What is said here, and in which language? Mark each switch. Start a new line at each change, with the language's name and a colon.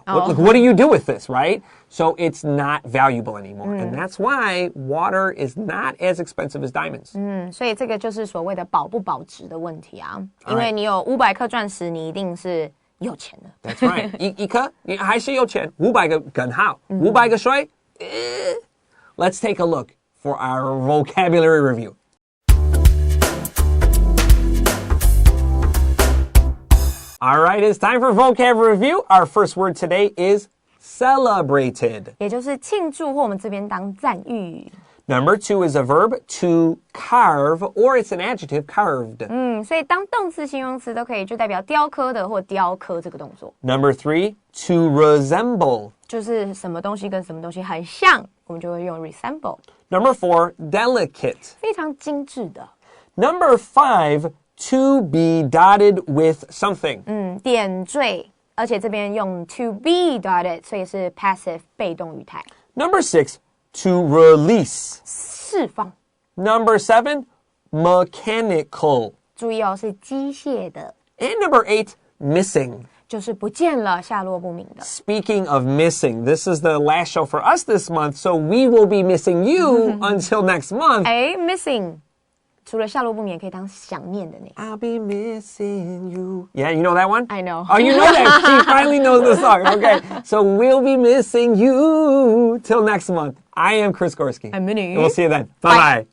English: What do you do with this, right? So it's not valuable anymore. And that's why water is not as expensive as diamonds.
Chinese: 所以这个就是所谓的保不保值的问题啊。因为你有500颗钻石，你一定是有钱的。
English: That's right.
Chinese: 一颗你还是有钱，500个更好，500个水。
English: Let's take a look for our vocabulary review. All right, it's time for vocab review. Our first word today is celebrated.
Chinese: 也就是庆祝或我们这边当赞誉。
English: Number 2 is a verb to carve, or it's an adjective, carved.
Chinese: 所以当动词、形容词都可以，就代表雕刻的或雕刻这个动作。
English: Number 3, to resemble.
Chinese: 就是什么东西跟什么东西很像，我们就会用 resemble。
English: Number 4, delicate.
Chinese: 非常精致的。
English: Number 5, to be dotted with something.
Chinese: 点缀，而且这边用 to be dotted，所以是 passive 被动语态。
English: Number 6, to release.
Chinese: 释放。
English: Number 7, mechanical.
Chinese: 注意哦，是机械的。
English: And number 8, missing.
Chinese: 就是不见了，下落不明的。
English: Speaking of missing, this is the last show for us this month, so we will be missing you until next month.
Chinese: missing 除了下落不明，也可以当想念的那个。
English: I'll be missing you. Yeah, you know that one? I know. Oh, you know that? She finally knows the song. Okay, so we'll be missing you till next month. I am Chris Gorski. I'm Minnie. We'll see you then. Bye-bye.